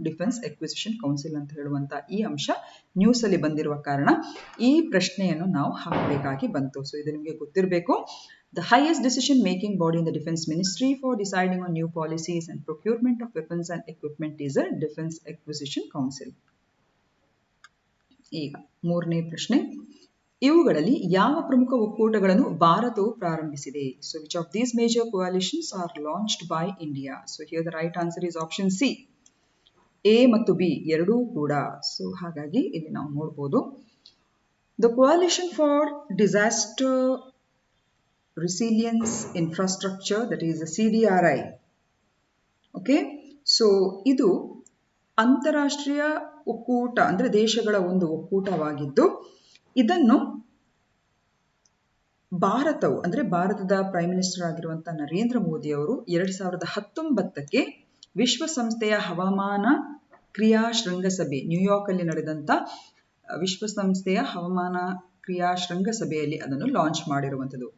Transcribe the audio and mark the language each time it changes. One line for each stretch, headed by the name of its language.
Kannada: Defence acquisition council ಅಂತ ಹೇಳುವಂತ ಈ ಅಂಶ ನ್ಯೂಸ್ ಅಲ್ಲಿ ಬಂದಿರುವ ಕಾರಣ ಈ ಪ್ರಶ್ನೆಯನ್ನು ನಾವು ಹಾಕಬೇಕಾಗಿ ಬಂತು. ಸೊ ಇದು ನಿಮಗೆ ಗೊತ್ತಿರಬೇಕು.
English: The highest decision-making body in the Defense Ministry for deciding on new policies and procurement of weapons and equipment is a Defense Acquisition Council.
Kannada: ಈಗ ಮೂರನೇ ಪ್ರಶ್ನೆ, ಇವುಗಳಲ್ಲಿ ಯಾವ ಪ್ರಮುಖ ಒಕ್ಕೂಟಗಳನ್ನು ಭಾರತವು ಪ್ರಾರಂಭಿಸಿದೆ?
English: So which of these major coalitions are launched by India? So here the right answer is option C.
Kannada: A ಮತ್ತು B ಎರಡೂ ಕೂಡ. ಸೊ ಹಾಗಾಗಿ ಇಲ್ಲಿ ನಾವು ನೋಡಬಹುದು,
English: The Coalition for Disaster Resilience Infrastructure, that is CDRI.
Kannada: Okay, so ಇದು ಅಂತಾರಾಷ್ಟ್ರೀಯ ಒಕ್ಕೂಟ ಅಂದ್ರೆ ದೇಶಗಳ ಒಂದು ಒಕ್ಕೂಟವಾಗಿದ್ದು, ಇದನ್ನು ಭಾರತವು ಅಂದ್ರೆ ಭಾರತದ ಪ್ರೈಮ್ ಮಿನಿಸ್ಟರ್ ಆಗಿರುವಂತಹ ನರೇಂದ್ರ ಮೋದಿ ಅವರು 2019ಕ್ಕೆ ವಿಶ್ವಸಂಸ್ಥೆಯ ಹವಾಮಾನ ಕ್ರಿಯಾ ಶೃಂಗಸಭೆ ನ್ಯೂಯಾರ್ಕ್ ಅಲ್ಲಿ ನಡೆದಂತ ವಿಶ್ವಸಂಸ್ಥೆಯ ಹವಾಮಾನ ಕ್ರಿಯಾ ಶೃಂಗಸಭೆಯಲ್ಲಿ ಅದನ್ನು ಲಾಂಚ್ ಮಾಡಿರುವಂಥದ್ದು.